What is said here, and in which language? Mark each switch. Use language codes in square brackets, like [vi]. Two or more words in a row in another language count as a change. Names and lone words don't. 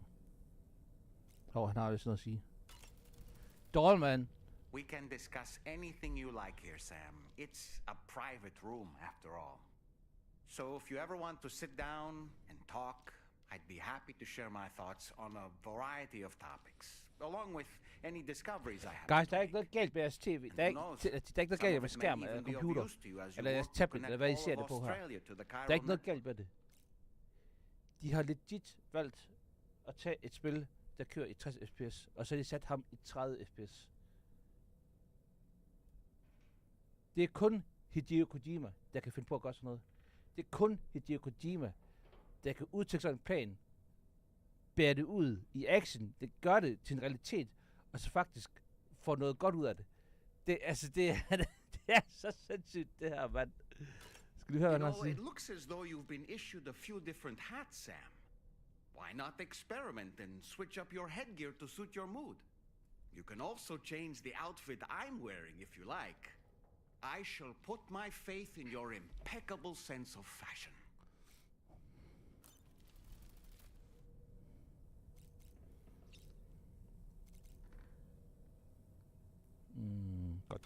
[da] Han har vist noget at sige. Dollman. [en] We can discuss anything you like here, Sam. It's a private room, after all. So if you ever want to sit down and talk, I'd be happy to share my thoughts on a variety of topics, along with any discoveries I have. [da] Guys, der er ikke noget galt med jeres tv. Der er ikke noget galt med skærm eller computer. Eller jeres tablet, eller hvad I ser det på her. Der er ikke noget galt med det. De har legit valgt at tage et spil, der kører i 60 fps, og så har de sat ham i 30 fps. Det er kun Hideo Kojima, der kan finde på at gøre sådan noget. Det er kun Hideo Kojima, der kan udtænke sådan en plan, bære det ud i action, det gør det til en realitet, og så faktisk få noget godt ud af det. Det er så sindssygt, det her, mand. Skal du høre, hvad han siger? [en] It looks as though you've been issued a few different hats, Sam. Why not experiment and switch up your headgear to suit your mood? You can also change the outfit I'm wearing if you like. I shall put my faith in your impeccable sense of fashion. [da] Godt.